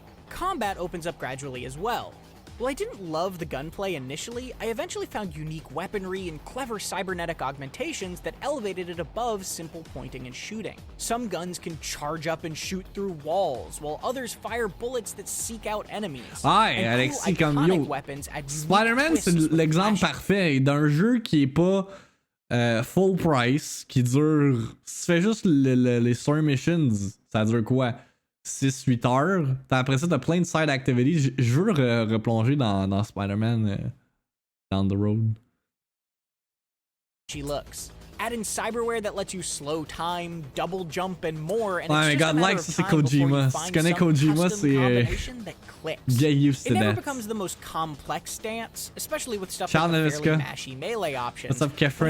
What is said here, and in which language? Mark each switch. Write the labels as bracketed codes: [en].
[en] Combat opens up gradually as well. While I didn't love the gunplay initially, I eventually found unique weaponry and clever cybernetic augmentations that elevated it above simple pointing and shooting. Some guns can charge up and shoot through walls, while others fire bullets that seek out enemies. [fr] Ouais, Alexis, comme yo, Spider-Man, c'est l'exemple parfait d'un jeu qui est pas full price, qui dure... Si tu fais juste les story missions, ça dure quoi? 6-8 heures. Après ça, t'as plein de side activities. Je veux replonger dans Spider-Man down the road. [en] She looks. Add in cyberware that lets you slow time, double jump, and more, and it's just a matter of time before you find some custom combination that clicks. Get used to it never that. becomes the most complex dance, especially with stuff like the fairly mashy melee options. What's up, Kefren?